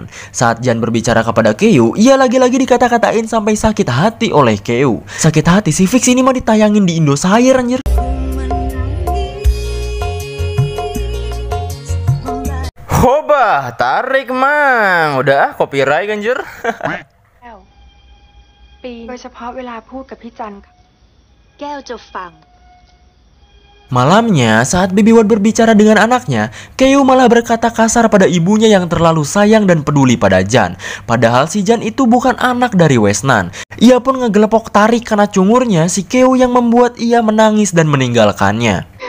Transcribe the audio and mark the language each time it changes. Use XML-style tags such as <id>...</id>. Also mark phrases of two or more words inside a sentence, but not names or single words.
<id>Saat Jan berbicara kepada Keu, ia lagi-lagi dikata-katain sampai sakit hati oleh Keu. Sakit hati si fix ini mau ditayangin di Indosiar anjir. Hoba, tarik mang. Udah copyright anjir.</id> <th>ปีโดยเฉพาะเวลาพูดกับพี่จันแก้วจะฟัง</th> <id>Malamnya, saat Bibi Wad berbicara dengan anaknya, Keu malah berkata kasar pada ibunya yang terlalu sayang dan peduli pada Jan. Padahal si Jan itu bukan anak dari Wisnan. Ia pun ngegelepok tarik karena cungurnya si Keu yang membuat ia menangis dan meninggalkannya.</id>